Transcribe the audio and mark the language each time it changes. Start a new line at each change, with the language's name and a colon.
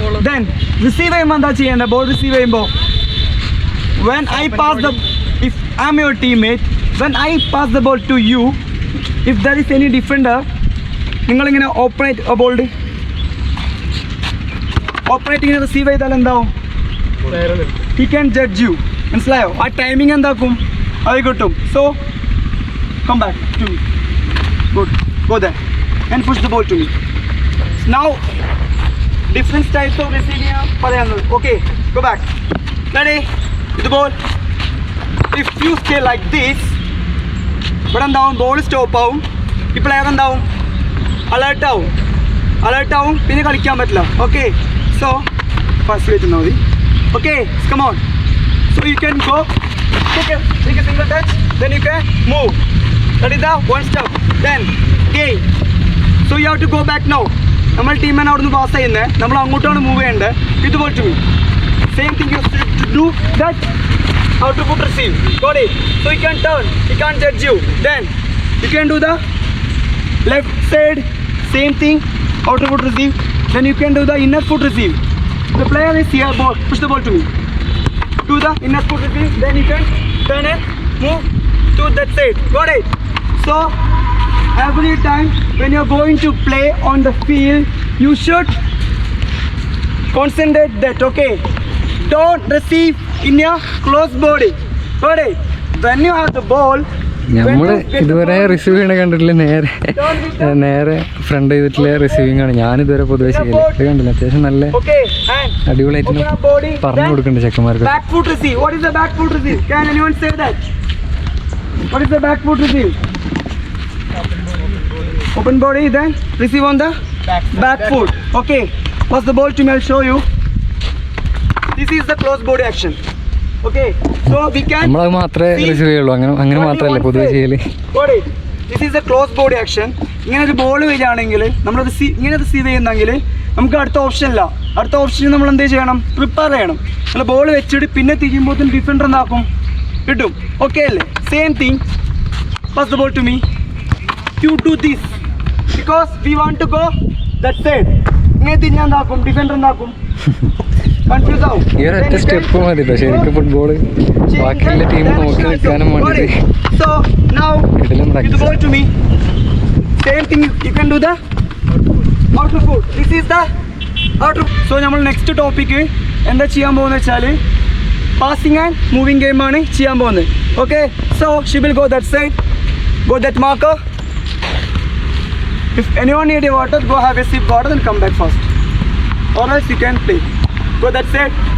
English: Then receive
Malayalam: എന്താ ചെയ്യേണ്ട
English: ball receive
Malayalam: ചെയ്യുമ്പോൾ
English: when I pass the, if I'm your teammate, when I pass the ball to you, if there is any defender,
Malayalam: നിങ്ങളിങ്ങനെ operate ഇങ്ങനെ receive ചെയ്താൽ എന്താവും,
English: he can judge you.
Malayalam: മനസ്സിലായോ? ആ timing എന്താക്കും, അത് കിട്ടും.
English: So come back to me. Good. Go there and push the ball to me. Now different types of receiving
Malayalam: പറയാനുള്ളത്.
English: Okay, go back. Ready? The ball. If you stay like this,
Malayalam: ഇവിടെ എന്താവും, ball stop ആവും, ഈ player എന്താവും, alert ആവും, പിന്നെ കളിക്കാൻ പറ്റില്ല.
English: Okay, so first wait മതി. Okay, come on. So you can go, take a single touch, then you can move. That is the one step. Then gain. So you have to go back now.
Malayalam: നമ്മൾ ടീമിനെ അവിടെ നിന്ന് pass ചെയ്യുന്നത്, നമ്മൾ അങ്ങോട്ടാണ് move ചെയ്യേണ്ടത്.
English: ഇതുപോലെ to same thing you do that. How to put receive. Got it? So you can turn. He can't judge you. Then you can do the left side. Same thing. How to put receive. Then you can do the inner foot receive. The player is here. Ball. Push the ball to me. Do the inner foot receive. Then you can turn and move to that side. Got it? So every time when you're going to play on the field, you should concentrate that. Okay. Don't receive in your close body. Got it? When you have the ball,
Malayalam: നമ്മൾ ഇതുവരെ receive ചെയ്യണ കണ്ടിട്ടില്ല, നേരെ front ചെയ്തിട്ടുള്ള receiving ആണ് ഞാനിതുവരെ പൊതുവെ ചെയ്യില്ല. ഇത് കണ്ടില്ല, അത്യാവശ്യം നല്ല അടിപൊളിയായിട്ട് പറഞ്ഞു കൊടുക്കുന്നുണ്ട് ചെക്കന്മാർക്ക്.
English: back foot receive. What is the back foot receive? Can anyone say that? What is the back foot receive? Open body, then receive on the back foot. Okay, pass the ball to me, I'll show you. This is the close body action. Okay, so we can
Malayalam: നമ്മളത് മാത്രമേ receive ചെയ്യുള്ളൂ, അങ്ങനെ മാത്രമല്ല പൊതുവെ ചെയ്യല്.
English: This is the close body action.
Malayalam: ഇങ്ങനെ ഒരു ball വരികയാണെങ്കിൽ നമ്മൾ ഇങ്ങനെ റിസീവ് ചെയ്യുന്നെങ്കിൽ നമുക്ക് അടുത്ത ഓപ്ഷൻ ഇല്ല. അടുത്ത ഓപ്ഷൻ നമ്മൾ എന്ത് ചെയ്യണം, പ്രിപ്പയർ ചെയ്യണം. നമ്മൾ ബോൾ വെച്ചിട്ട് പിന്നെ തിരിയുമ്പോൾ ഡിഫൻഡർ എന്താക്കും, കിട്ടും.
English: Okay അല്ലേ? Same thing, pass the ball to me. You do this because we want to go that side.
Malayalam: ഇങ്ങനെ തിരിഞ്ഞാൽ എന്താക്കും, ഡിഫൻഡർ എന്താക്കും, കൺഫ്യൂസ് ആവും. ഈ ഒരു ഒറ്റ സ്റ്റെപ്പ് മതി ശരിക്കും ഫുട്ബോൾ ബാക്കിയുള്ള ടീം നോക്കി നിൽക്കാനും വേണ്ടിയിട്ട്.
English: So now give the ball to me. Same thing you can do the outer foot. This is the outer.
Malayalam: So നമ്മൾ നെക്സ്റ്റ് ടോപ്പിക്ക് എന്താ ചെയ്യാൻ പോകുന്നത് വെച്ചാൽ പാസിംഗ് ആൻഡ് മൂവിങ് ഗെയിം ആണ് ചെയ്യാൻ പോകുന്നത്.
English: Okay, so she will go that side, go that marker. If anyone need a water, go have a sip water and come back fast. Or else you can play. Go that side.